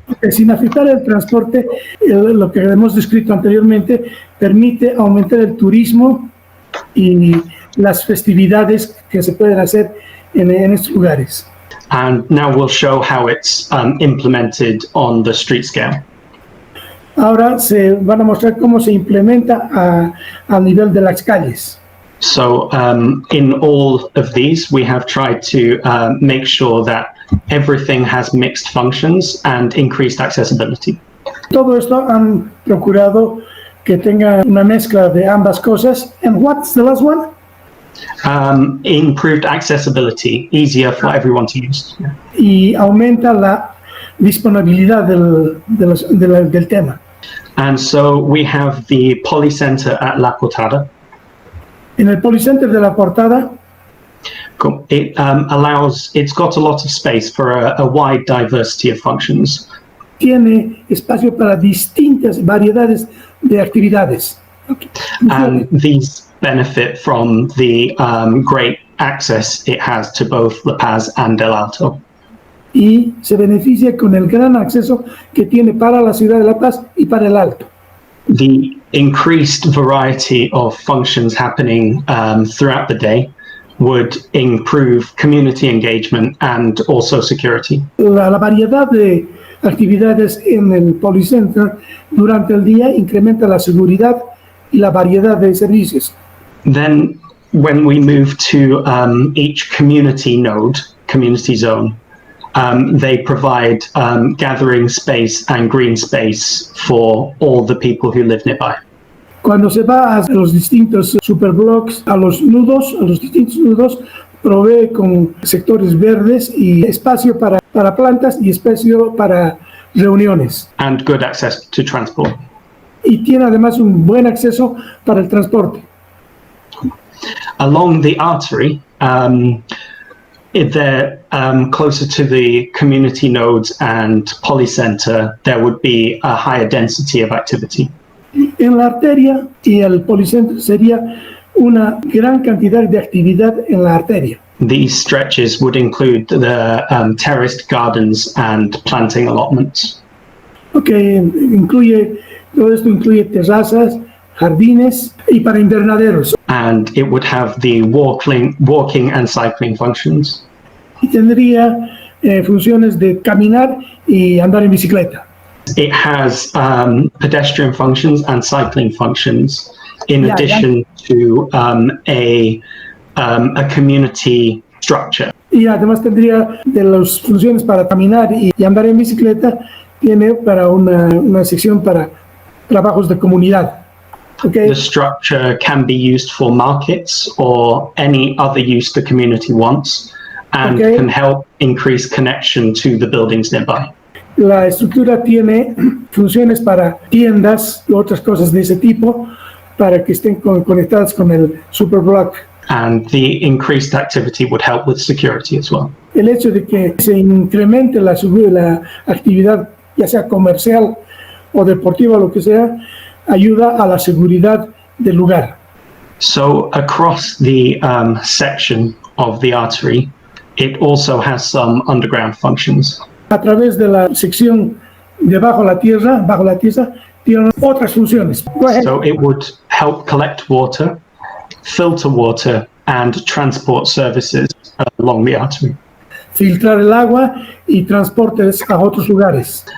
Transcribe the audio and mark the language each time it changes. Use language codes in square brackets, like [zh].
[es] Sin afectar el transporte, lo que hemos descrito anteriormente permite aumentar el turismo y las festividades que se pueden hacer en estos lugares. [en] And now we'll show how it's implemented on the street scale. [es] Ahora se van a mostrar cómo se implementa a nivel de las calles. [en] So in all of these, we have tried to make sure that everything has mixed functions and increased accessibility. [es] Todo esto han procurado que tenga una mezcla de ambas cosas. [en] And what's the last one? Improved accessibility, easier for everyone to use. [es] Y aumenta la disponibilidad del tema. [en] And so we have the Polycenter at La Portada. [es] En el Polycenter de La Portada, [en] it's got a lot of space for a wide diversity of functions. [es] Tiene espacio para distintas variedades de actividades. Okay. [en] And these benefit from the great access it has to both La Paz and El Alto. [es] Y se beneficia con el gran acceso que tiene para la ciudad de La Paz y para El Alto. [en] The increased variety of functions happening throughout the day would improve community engagement and also security. [es] La variedad de actividades en el Polycenter durante el día incrementa la seguridad y la variedad de servicios. [en] Then when we move to each community node, community zone, they provide gathering space and green space for all the people who live nearby. [es] Cuando se va a los distintos superblocks, a los distintos nudos, provee con sectores verdes y espacio para plantas y espacio para reuniones. [en] And good access to transport. [es] Y tiene además un buen acceso para el transporte. [en] Along the artery, they're closer to the community nodes and Polycenter, there would be a higher density of activity. [es] En la arteria y el Polycenter sería una gran cantidad de actividad en la arteria. [en] These stretches would include the terraced gardens and planting allotments. [es] Okay, todo esto incluye terrazas, jardines y para invernaderos. [en] And it would have the walking and cycling functions. [es] Y tendría funciones de caminar y andar en bicicleta. [en] It has pedestrian functions and cycling functions in addition to a community structure. [es] Y además tendría de las funciones para caminar y andar en bicicleta, tiene para una sección para trabajos de comunidad. Okay. [en] The structure can be used for markets or any other use the community wants, and can help increase connection to the buildings nearby. [es] La estructura tiene funciones para tiendas y otras cosas de ese tipo para que estén conectadas con el superblock. [en] And the increased activity would help with security as well. [es] El hecho de que se incremente la actividad, ya sea comercial o deportiva o lo que sea, ayuda a la seguridad del lugar. [en] So across the section of the artery, it also has some underground functions. [es] A través de la sección bajo la tierra, tiene otras funciones. [en] So it would help collect water, filter water, and transport services along the artery. [es] Filtrar el agua y transportes a otros lugares.